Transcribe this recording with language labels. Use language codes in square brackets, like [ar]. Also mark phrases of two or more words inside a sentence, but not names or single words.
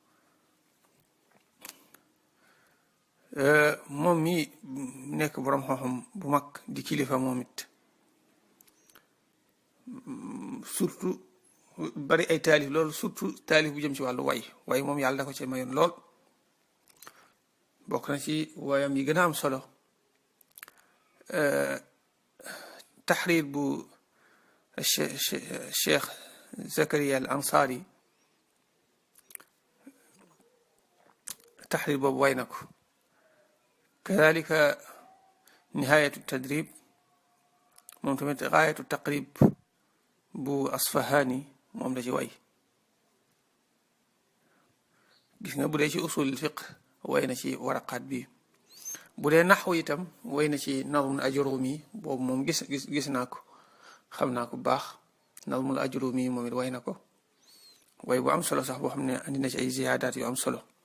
[wo] moom mi nekk borom xam-xam bu mag di kilifa moom it, surtout bari ay taalif loolu, surtout taalif bu jëm ci wàllu way moom yàlla da ko ci mayoon lool. bokk na ci wayam yi gën a am solo taxriir bu الشيخ زكريا الأنصاري تحرير boobu way na ko kadalika nihayatu tadrib moom tamit gaayatu taqrib bu Asfahani moom la ci way gis nga bu dee ci [ar] أصول فقه [wo] way na ci waraqaat bi bu dee naxwu itam way na ci nazmul ajrumi boobu moom gis naa ko xam naa ko bu baax nazmul ajrumi moom it way na ko way bu am solo sax boo xam ne andi na ci ay ziyaadaat yu am solo